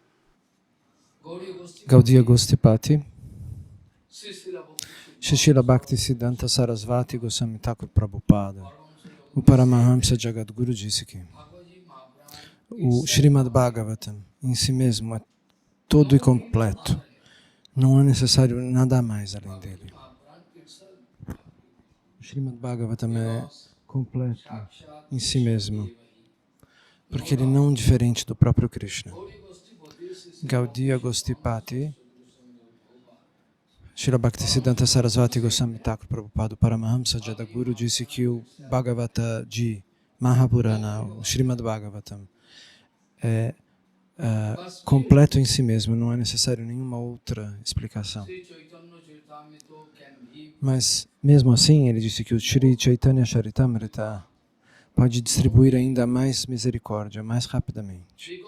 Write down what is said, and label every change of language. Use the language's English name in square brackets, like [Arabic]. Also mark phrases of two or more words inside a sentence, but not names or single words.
[Portuguese] Gaudiya Gostipati, Srila Bhaktisiddhanta Sarasvati Goswami Thakur Prabhupada, o Paramahamsa Jagadguru disse que o Srimad Bhagavatam em si mesmo é todo e completo. Não é necessário nada mais além dele. O Srimad Bhagavatam é completo em si mesmo, porque ele não é diferente do próprio Krishna. Gaudiya Gostipati, Srila Bhaktisiddhanta Sarasvati Goswami Thakur Prabhupada, Paramahamsa Jagadguru, disse que o Bhagavata de Mahapurana, o Srimad Bhagavatam, é completo em si mesmo, não é necessário nenhuma outra explicação. Mas, mesmo assim, ele disse que o Shri Chaitanya Charitamrita pode distribuir ainda mais misericórdia, mais rapidamente.